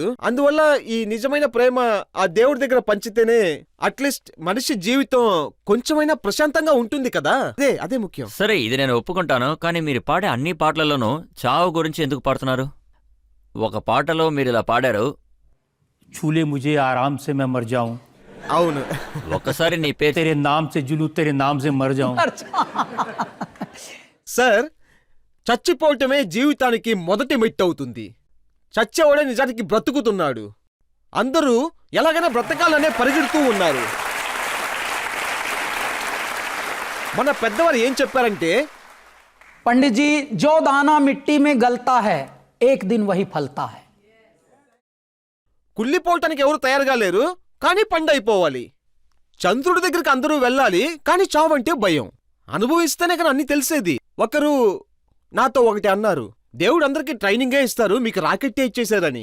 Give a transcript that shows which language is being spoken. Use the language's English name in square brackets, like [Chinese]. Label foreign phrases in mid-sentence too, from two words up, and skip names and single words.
[Telugu] అందువల్ల ఈ నిజమైన ప్రేమ ఆ దేవుడి దగ్గర పంచితేనే అట్లీస్ట్ మనిషి జీవితం కొంచెమైనా ప్రశాంతంగా ఉంటుంది కదా. అదే ముఖ్యం. సరే, ఇది నేను ఒప్పుకుంటాను. కానీ మీరు పాడే అన్ని పాటలలోనూ చావు గురించి ఎందుకు పాడుతున్నారు? ఒక పాటలో మీరు ఇలా పాడారు, [Hindi] छूले मुझे आराम से मैं मर जाऊं, [Telugu] అవును. ఒక్కసారి నీ పేరు [Hindi] तेरे नाम से जुलू, तेरे नाम से मर जाऊं. [Telugu] సార్, చచ్చిపోవటమే జీవితానికి మొదటి మెట్టవుతుంది. చచ్చేవాడే నిజానికి బ్రతుకుతున్నాడు. అందరూ ఎలాగైనా బ్రతకాలనే పరిగెడుతూ ఉన్నారు. మన పెద్దవారు ఏం చెప్పారంటే, [Hindi] पंडित जी, जो दाना मिट्टी में गलता है एक दिन वही फलता है. [Telugu] కుళ్ళిపోవటానికి ఎవరు తయారుగా లేరు, కానీ పండైపోవాలి. చంద్రుడి దగ్గరికి అందరూ వెళ్ళాలి, కానీ చావంటే భయం. అనుభవిస్తేనే కానీ అన్ని తెలిసేది. ఒకరు నాతో ఒకటి అన్నారు, దేవుడు అందరికీ ట్రైనింగే ఇస్తారు, మీకు రాకెట్టే ఇచ్చేశారని.